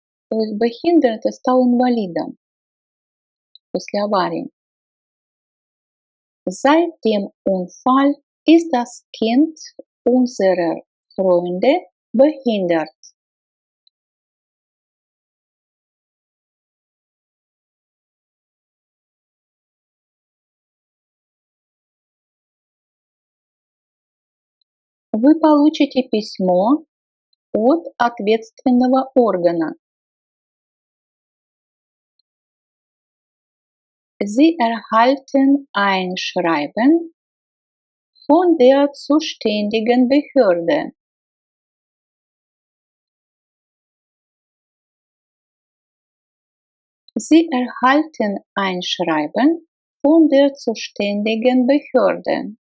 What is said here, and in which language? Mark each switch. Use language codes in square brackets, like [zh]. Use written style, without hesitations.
[ru] То есть behindert стал инвалидом после аварии. [de] Seit dem Unfall ist das Kind unserer Freunde behindert. [ru] Вы получите письмо от ответственного органа. [de] Sie erhalten ein Schreiben von der zuständigen Behörde. Sie erhalten ein Schreiben von der zuständigen Behörde.